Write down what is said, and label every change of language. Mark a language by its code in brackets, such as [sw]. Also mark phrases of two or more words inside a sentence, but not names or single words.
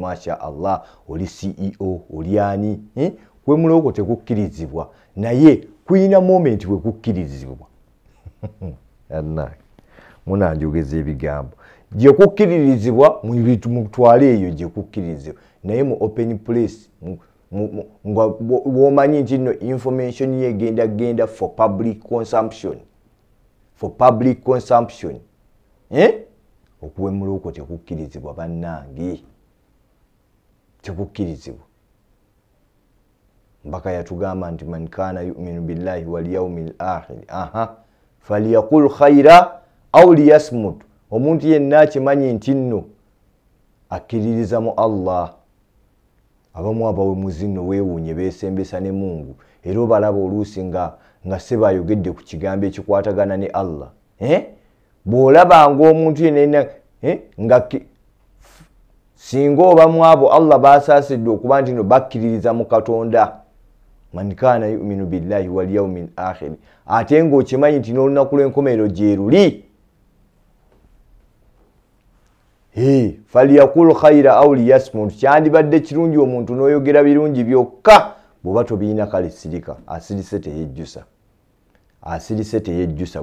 [ar] ما شاء الله, [lg] oli CEO, oli ani? Kuwemula okwo tekukkirizibwa, naye kuyina moment we kukkirizibwa. Munanjogeza ebigambo. Gye kukkiririzibwa mutwale eyo gye kukkirizibwa, naye mu [en] open place [lg] w'omanyi nti nno information ye genda [en] for public consumption. [lg] Okuwemula okwo tekukkirizibwa bannange, tekukkirizibwa. Mbaka yatugamba nti [ar] من كان يؤمن بالله واليوم الآخر فليقل خيرا أو ليصمت. [lg] Omuntu yenna akimanyi nti nno akkiririza mu Allah. Abamu abawemuzi nno weewuunye beesembesa ne Mungu era obalaba oluusi nga seba ayogedde ku kigambo ekikwatagana ne Allah. Bw'olabanga omuntu yenna nga singa obamu abo Allah baasaasidde okuba nti no bakkiririza mu Katonda, [ar] من كان يؤمن بالله واليوم الآخر, [lg] ate ng'okimanyi nti n'olunaku lw'enkomerero gye luli, [ar] فليقل خيرا أو ليصمت. [lg] Kyandibadde kirungi omuntu n'oyogera birungi byokka, bw'oba tobiina kale sirika, asirise teyejjusa.